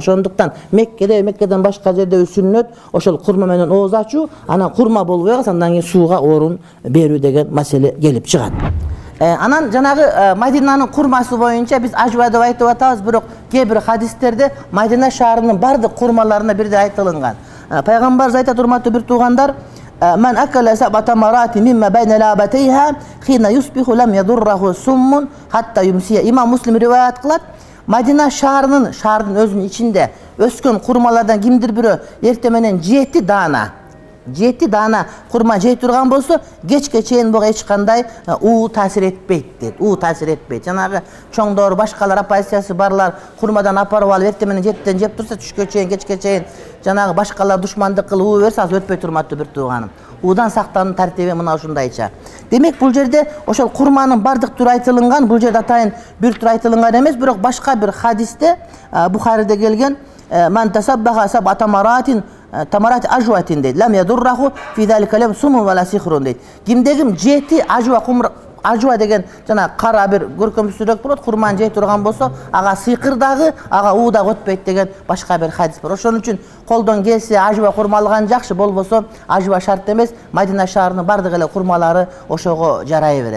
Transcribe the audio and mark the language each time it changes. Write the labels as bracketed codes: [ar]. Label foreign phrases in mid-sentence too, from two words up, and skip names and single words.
[ky] Ошондуктан Меккеден башка жерде сүннөт ошол курма менен ооз ачуу, анан курма болбой калса андан кийин сууга орун берүү деген маселе келип чыгат. Анан жанагы Мадинанын курмасы боюнча биз ажва деп айтып атабыз, бирок кээ бир хадистерде Мадина шаарынын бардык курмаларына бирдей айтылган. Пайгамбар айтат, урматтуу бир туугандар, [ar] من أكل سبع تمرات مما بين لابتيها حين يصبح لم يضره سم حتى يمسي. [ky] Имам Муслим риваят кылат. Мадина шаарынын өзүнүн ичинде өскөн курмалардан кимдир бири эртемененен жети дана курма жей турган болсо, кечке чейин буга эч кандай уу таасир этпейт дейт. Уу таасир этпейт. Жанагы чоңдор, башкалар оппозициясы барлар курмадан апарып алып эртеменен 7-тен жеп турса, түшкө чейин, кечке чейин жанагы башкалар душмандык кылып уу берсе, азыр өтпөй турматтуу бир тууганым. Уудан сактануу тартиби мына ушундайча. Демек бул жерде ошол курманын бардык түрү айтылган, бул жерде атайын бир түр айтылган эмес, бирок башка бир хадисте Бухариде келген [ar] "من تصبح سبع تمرات تمرات عجوة" [ky] дейт. [ar] "لم يضره في ذلك لم سم ولا سحر" дейт. [ky] Кимдегим 7 ажва деген жана кара бир көркөмсүзүрөөк болот, курман жей турган болсо, ага сыйкыр дагы, ага уу да өтпөйт деген башка бир хадис бар. Ошон үчүн колдон келсе ажва курмалган жакшы, болбосо ажва шарт эмес. Мадина шаарынын бардык эле курмалары ошого жарай берет.